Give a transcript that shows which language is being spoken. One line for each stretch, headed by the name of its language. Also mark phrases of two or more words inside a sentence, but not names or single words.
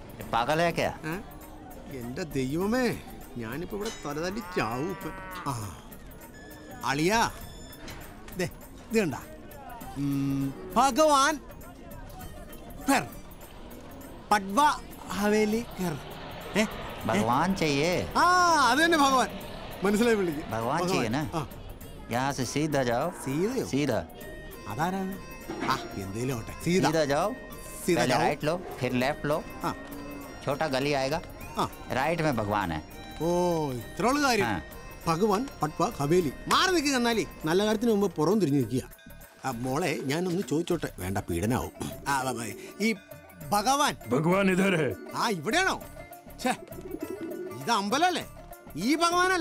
Malayalam: എന്റെ ദൈവമേ, ഞാനിപ്പോ ഇവിടെ തലതല്ലി ചാവും. ആ അളിയാ, ഇത് കണ്ട ഭഗവാൻ പട്വ ഹവേലി
Hindi: भगवान चाहिए।
Malayalam: ആ അത് തന്നെ ഭഗവാൻ. മനസ്സിലായി വിളിക്കും.
Hindi: भगवान चाहिए ना? यहाँ से सीधा जाओ। सीधा
Malayalam: അതാരാണ്? ആ എന്തേലും ഓട്ടെ.
Hindi: सीधा जाओ, सीधा पहले जाओ। राइट लो, फिर लेफ्ट लो, छोटा गली आएगा, राइट में भगवान है।
Malayalam: ഓ ഇത്രയുള്ള കാര്യം. ഭഗവാൻ പട്വ ഹവേലി. മാറി നിൽക്കുക. എന്നാലേ നല്ല കാര്യത്തിന് മുമ്പ് പുറം തിരിഞ്ഞു നിൽക്കുക. മോളെ ഞാനൊന്ന് ചോദിച്ചോട്ടെ? വേണ്ട, പീഡനാവും. ഈ ഭഗവാൻ ആ ഇവിടെയാണോ? ഇത് അമ്പലല്ലേ? ഈ ഭഗവാനല്ല.